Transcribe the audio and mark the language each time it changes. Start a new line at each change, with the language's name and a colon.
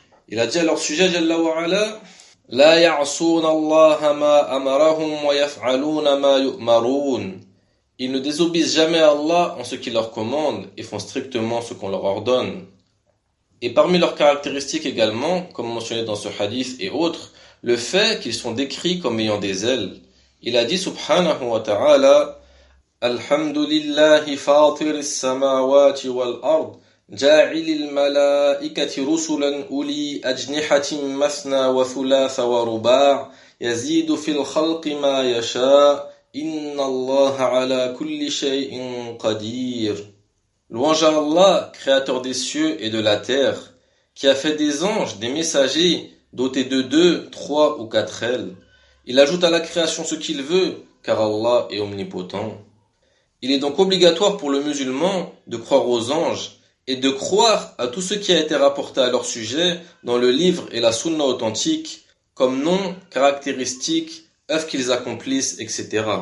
French: Il a dit à leur sujet, jalla wa ala, «
Arabic: La ya'asuna Allah ma amarahum wa yaf'aluna ma yu'marun
French: » Ils ne désobéissent jamais à Allah en ce qu'il leur commande et font strictement ce qu'on leur ordonne. Et parmi leurs caractéristiques également, comme mentionné dans ce hadith et autres, le fait qu'ils sont décrits comme ayant des ailes. Il a dit,
Arabic: subhanahu wa ta'ala, الحمد لله فاطر السماوات والأرض جاعل الملائكة رسلا أولي أجنحة مثنى وثلاث ورباع يزيد في الخلق ما يشاء إن الله على كل شيء قدير.
French: Louange à Allah, créateur des cieux et de la terre, qui a fait des anges, des messagers, dotés de deux, trois ou quatre ailes. Il ajoute à la création ce qu'il veut, car Allah est omnipotent. Il est donc obligatoire pour le musulman de croire aux anges et de croire à tout ce qui a été rapporté à leur sujet dans le livre et la sunna authentique, comme noms, caractéristiques, œuvres qu'ils accomplissent, etc.